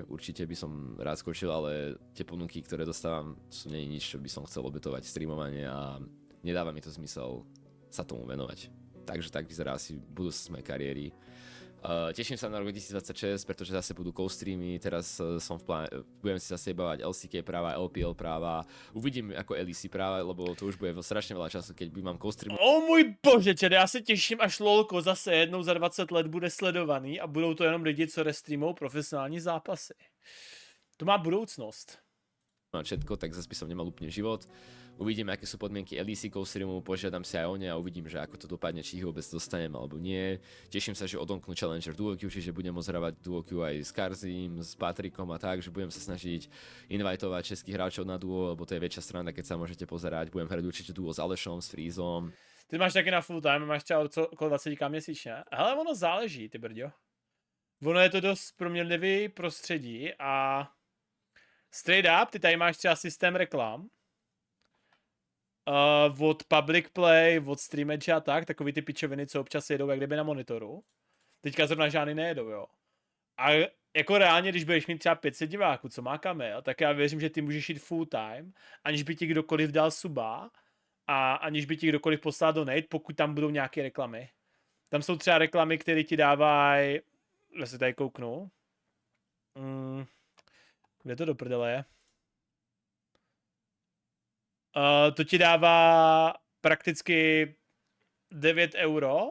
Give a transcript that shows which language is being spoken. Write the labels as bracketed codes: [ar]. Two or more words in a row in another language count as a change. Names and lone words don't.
[sk] Určite by som rád skočil, ale tie ponuky, ktoré dostávam, sú nie nič, čo by som chcel obetovať streamovanie a nedáva mi to zmysel sa tomu venovať. Takže tak vyzerá asi budúcnosť mojej kariéry. Teším sa na rok 2026, pretože zase budú co-streamy, teraz som v pláne, budem si zase bavať LCK práva, LPL práva, uvidím ako LEC práva, lebo to už bude strašne veľa času, keď mám co-stream. [cs] O můj bože, čede, já se těším, až LOLko zase jednou za 20 let bude sledovaný a budou to jenom lidi, co restreamou profesionální zápasy. To má budoucnost. [sk] A všetko, tak zase by som nemal úplne život. Uvidím, aké sú podmienky LEC co-streamu, požiadam si aj o ne a uvidím, že ako to dopadne, či ich vôbec dostanem alebo nie. Teším sa, že odomknú Challenger Duo Q, čiže budem môcť hrávať Duo Q aj s Karzim, s Patrikom a tak, že budem sa snažiť invitovať českých hráčov na duo, lebo to je väčšia strana, keď sa môžete pozerať. Budem hrať určite duo s Alešom, s Freezom. [cs] Ty máš taky na [en] full time, [cs] máš třeba okolo 20k měsíčně. Hele, ono záleží, ty brďo. Ono je to dost proměnlivý prostředí a [en] straight up, [cs] ty tady máš třeba systém reklam. Od public play, od stream edge a tak, takový ty pičoviny, co občas jedou jak kdyby na monitoru. Teďka zrovna žádný nejedou, jo. A jako reálně, když budeš mít třeba 500 diváků, co má Kamil, tak já věřím, že ty můžeš jít [en] full time, [cs] aniž by ti kdokoliv dal suba a aniž by ti kdokoliv poslal donate, pokud tam budou nějaké reklamy. Tam jsou třeba reklamy, které ti dávají, já se tady kouknu. Kde to do prdele je? To ti dává prakticky 9 euro.